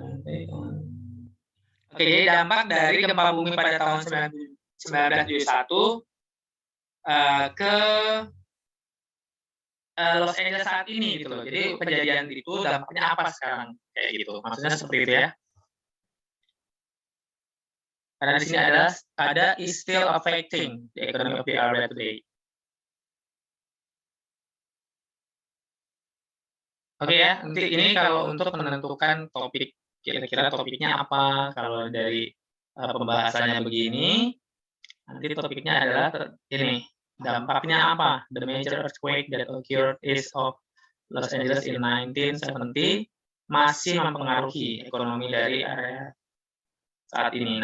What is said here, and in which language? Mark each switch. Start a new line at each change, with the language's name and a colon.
Indonesian: Oke, jadi dampak dari gempa bumi pada tahun 1971 ke Los Angeles saat ini gitu loh. Jadi kejadian itu dampaknya apa sekarang kayak gitu. Maksudnya seperti itu ya. Karena di sini ada
English: is still affecting the economy of the area today.
Indonesian: Oke ya, nanti ini kalau untuk menentukan topik, kira-kira topiknya apa, kalau dari pembahasannya begini, nanti topiknya adalah ini, dampaknya apa,
English: the major earthquake that occurred east of Los Angeles in 1970
Indonesian: masih mempengaruhi ekonomi dari area saat ini.